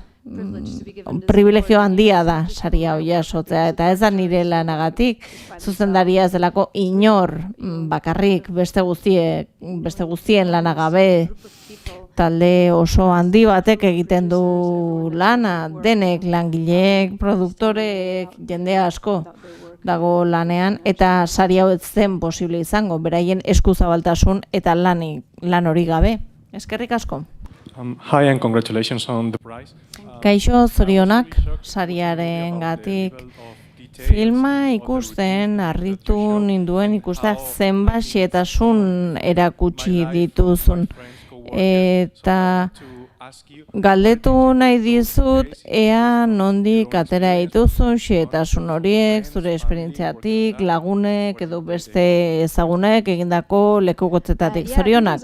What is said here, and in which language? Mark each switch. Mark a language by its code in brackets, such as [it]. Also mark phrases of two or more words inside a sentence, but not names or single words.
[eu] Privilegio handia da saria hau jasotzea, eta ez da nire lanagatik, zuzendaria ez delako inor bakarrik, beste guztien lanagabe, talde oso handi batek egiten du lana, denek, langileek, produktorek, jende asko dago lanean, eta saria hau ez zen posible izango, beraien eskuzabaltasun eta lan hori gabe. Eskerrik asko. [en] Hi and congratulations on the prize. [eu] Kaixo, zorionak, sariaren gatik. Filma ikusten, harritu ninduen ikustea zenbat xehetasun erakutsi dituzun. Eta galdetu nahi dizut, ea nondik atera dituzun xehetasun horiek, zure esperientziatik, lagunek edo beste ezagunek egindako lekukotzetatik, zorionak.